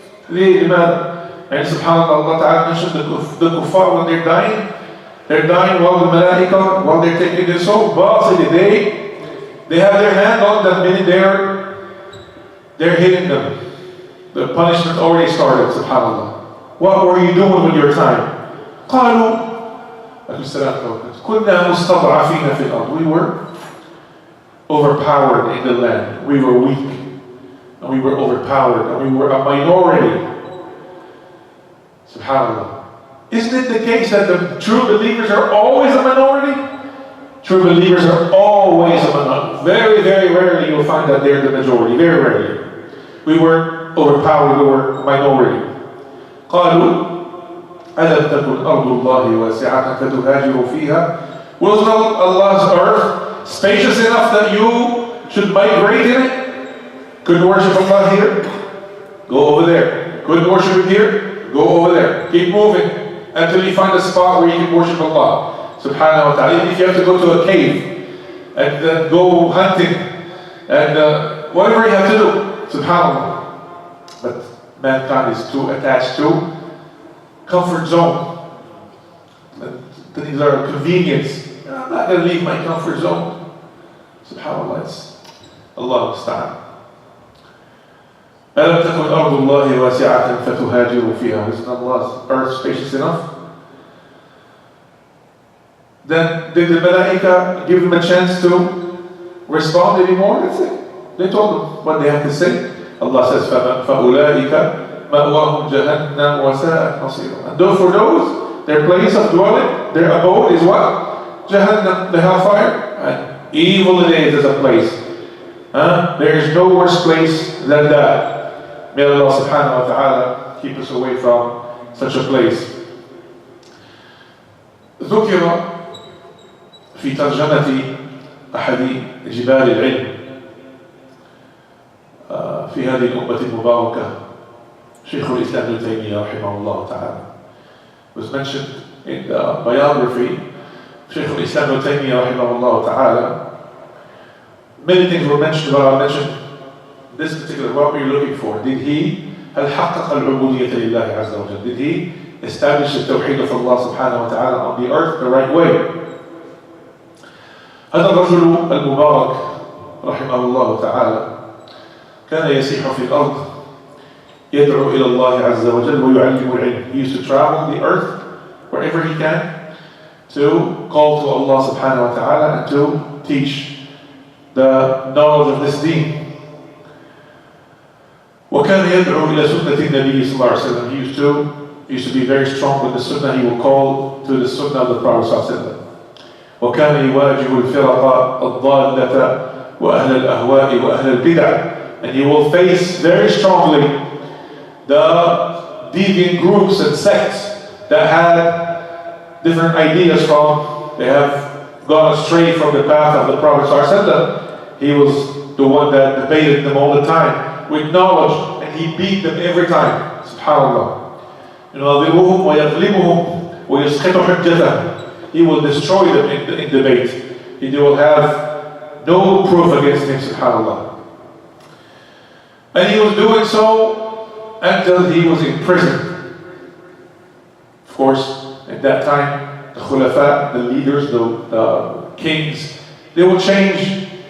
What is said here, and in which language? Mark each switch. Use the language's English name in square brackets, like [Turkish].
[Arabic] لماذا? [English] And subhanAllah, Allah Ta'ala mentioned the kuffar when they're dying, They're dying while the malaika, while they're taking their soul. They have their hand on them, meaning they're hitting them. The punishment already started, subhanAllah. What were you doing with your time? [Arabic] قالوا كنا مستضعفين في الأرض. [English] We were overpowered in the land. We were weak. And we were overpowered. And we were a minority. SubhanAllah. Isn't it the case that the true believers are always a minority? True believers are always a minority. Very, very rarely you'll find that they're the majority. Very rarely. We were overpowered. We were a minority. [Arabic] قالوا ألم تكن أرض الله واسعة فتهاجروا فيها. [English] Was not Allah's earth spacious enough that you should migrate in it? Couldn't worship Allah here? Go over there. Couldn't worship Him here? Go over there. Keep moving until you find a spot where you can worship Allah subhanahu wa ta'ala. Even if you have to go to a cave and then go hunting and whatever you have to do, subhanAllah. But mankind is too attached to comfort zone. These are convenience. I'm not going to leave my comfort zone. SubhanAllah, it's Allah musta'an. [Arabic] أَلَمْ تَكُنْ أَرْضُ اللَّهِ وَاسِعَةً فَتُهَاجِرُوا فِيهَا. [English] Isn't Allah's earth spacious enough? Then did the malaika give them a chance to respond anymore? That's it. They told them what they had to say. Allah says, [Arabic] فَأُولَٰئِكَ مَأْوَاهُمْ جَهَنَّمْ وَسَاءَتْ مَصِيرًا. [English] And though for those, their place of dwelling, their abode is what? Jahannam, the hellfire. And evil it is as a place. There is no worse place than that. May Allah subhanahu wa ta'ala keep us away from such a place. [Arabic] ذكر في ترجمة أحد جبال العلم في هذه الأمة المباركة شيخ الإسلام ابن تيمية رحمه الله تعالى. [English] Was mentioned in the biography [Arabic] شيخ الإسلام ابن تيمية رحمه الله تعالى. [English] Many things were mentioned, but I'll mention this particular. What were you looking for? Did he [Arabic] هل حقق العبودية لله عز وجل? [English] Did he establish the tawheed of Allah subhanahu wa ta'ala on the earth the right way? [Arabic] هذا الرجل المبارك رحمه الله تعالى كان يسيح في الأرض يدعو إلى الله عز وجل ويعلم العلم. [English] He used to travel the earth wherever he can to call to Allah subhanahu wa ta'ala and to teach the knowledge of this deen. [Arabic] وكان يدعو إلى سنة النبي صلى الله عليه وسلم. [English] He used to be very strong with the sunnah. He would call to the sunnah of the Prophet صلى الله عليه وسلم. [Arabic] وكان يواجه الفرق الضالة وأهل الأهواء وأهل البدع. [English] And he will face very strongly the deviant groups and sects that had different ideas they have gone astray from the path of the Prophet ﷺ. He was the one that debated them all the time with knowledge, and he beat them every time. SubhanAllah. [Arabic] يناظرهم ويغلبهم ويسقط حجتهم. [English] He will destroy them in debate. They will have no proof against him. SubhanAllah. And he was doing so until he was in prison. Of course, at that time, the khulafa, the leaders, the kings, they would change.